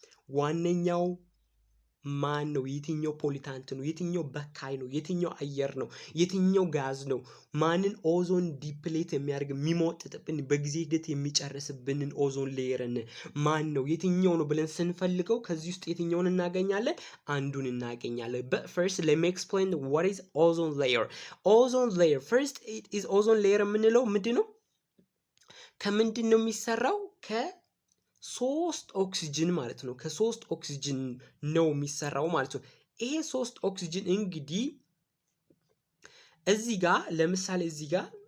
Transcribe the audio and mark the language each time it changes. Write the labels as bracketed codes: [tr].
[am] ዋነኛው ማን ነው? የትኛው ፖሊታንት ነው? የትኛው በካይ ነው? የትኛው አየር ነው? የትኛው ጋዝ ነው? ማንን ኦዞን ዲፕሌት የሚያደርግ የሚሞጥጥብን በጊዜ ሂደት የሚጨርስብንን ኦዞን ሌየርን ማን ነው? የትኛው ነው ብለን ስንፈልገው ከዚህ ውስጥ የትኛውን እናገኛለን? አንዱን እናገኛለን። [en] but first let me explain what is ozone layer. ozone layer first it is ozone layer [am] የምንለው ምንድነው? ከምንድን ነው የሚሰራው? ከሶስት ኦክሲጅን ማለት ነው። ከሶስት ኦክሲጅን ነው የሚሰራው ማለት ነው። ይሄ ሶስት ኦክሲጅን እንግዲህ እዚህ ጋር ለምሳሌ እዚህ ጋር